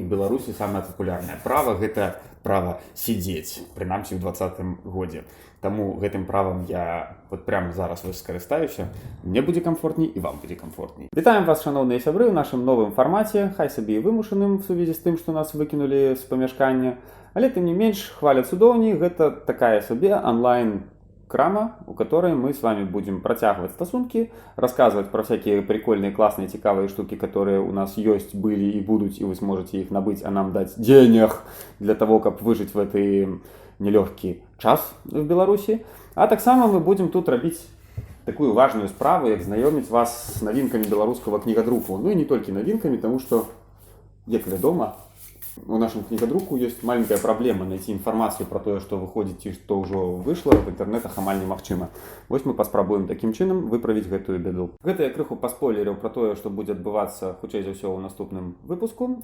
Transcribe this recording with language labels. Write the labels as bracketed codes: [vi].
[be] В Беларусі самае папулярнае права – гэта права сидзець, прынамсі ў 2020 годзе. Таму гэтым правам я [ru] вот прямо [be] зараз скарыстаюся. Мне будзе камфортней і вам будзе камфортней. Вітаем вас, шаноўныя сябры, ў нашым новым фармаце, хай сабе і вымушаным в сувязі з тым, што нас выкінулі з памяшкання. Але тым не менш, хваля цудоўні, гэта такая сабе онлайн-крама, [ru] у которой мы с вами будем [be] працягваць стасункі, [ru] рассказывать про всякие прикольные, классные, цікавые штуки, которые у нас есть, были и будут, и вы сможете их набыть, а нам дать денег для того, как выжить в этой нелегкий час в Беларуси. А так само мы будем тут робить такую важную справу, [be] як знаёміць [ru] вас с новинками белорусского книгодруку. Ну и не только новинками, потому что, [be] як вядома, [ru] у нашем книгодруку есть маленькая проблема найти информацию про то, что выходит и что уже вышло в интернетах [be] амаль немагчыма. Вось мы паспрабуем таким чынам выправіць гэтую беду. Гэта я крыху паспойлерыў [ru] про то, что будет [be] адбывацца хутчэй за ўсё ў наступным выпуску.